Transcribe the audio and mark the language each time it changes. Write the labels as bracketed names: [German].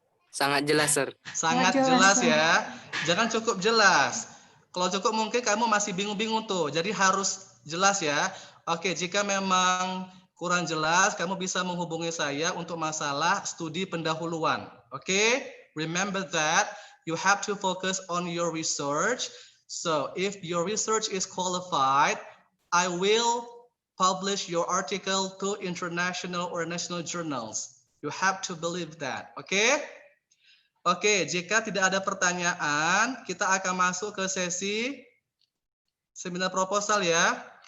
[Indonesian] Sangat jelas, Sir. Sangat jelas ya. Jangan cukup jelas. Kalau cukup mungkin kamu masih bingung-bingung tuh. Jadi harus jelas ya. Oke, jika memang kurang jelas, kamu bisa menghubungi saya untuk masalah studi pendahuluan. [English] Oke, remember that you have to focus on your research. So, if your research is qualified, I will publish your article to international or national journals. You have to believe that. Oke? [Indonesian] Oke, jika tidak ada pertanyaan, kita akan masuk ke sesi seminar proposal ya.